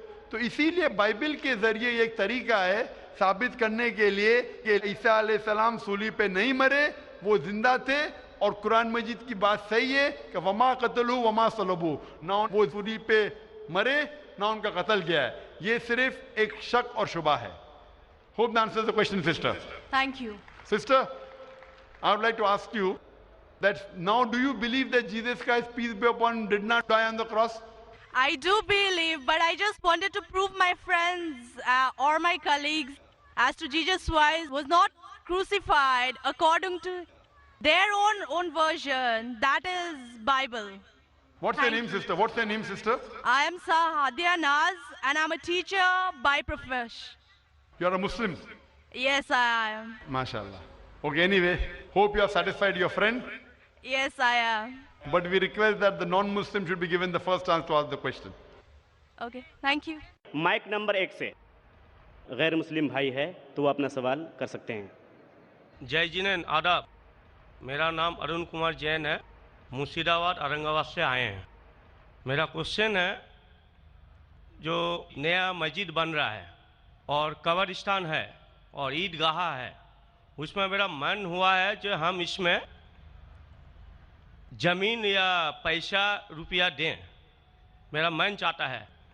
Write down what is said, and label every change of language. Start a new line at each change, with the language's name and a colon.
Hindi: तो इसीलिए बाइबल के जरिए एक तरीका है साबित करने के लिए कि ईसा अलैहिस्सलाम सूली पे नहीं मरे, वो जिंदा थे। और कुरान मजीद की बात सही है कि
Arabic: वमा कतलू वमा सलबू,
Hindi: ना वो सूली पे मरे ना उनका कत्ल किया है। ये सिर्फ एक शक और शुबा है।
English: Hope that answers the question, sister. Thank you. Sister, I would like to ask you that now do you believe that Jesus Christ, peace be upon him, did not die on the cross? I do believe, but I just wanted to prove my friends or my colleagues as to Jesus Christ was not crucified according to their own version. That is Bible. What's your name, sister? What's your name, sister? I am Sahadia Naz and I'm a teacher by profession. You are a Muslim. Yes, I am. MashaAllah. Okay, anyway, hope you have satisfied your friend. Yes, I am. But we request that the non-Muslim should be given the first chance to ask the question. Okay, thank you.
Hindi: Mic number 1 से गैर मुस्लिम भाई है तो वो अपना सवाल कर सकते हैं। जय जिनेन आदाब, मेरा नाम अरुण कुमार जैन है, मुर्शिदाबाद औरंगाबाद से आए हैं। मेरा क्वेश्चन है, जो नया मस्जिद बन रहा है और कब्रिस्तान है और ईदगाह है, उसमें मेरा मन हुआ है जो हम इसमें ज़मीन या पैसा रुपया दें, मेरा मन चाहता है।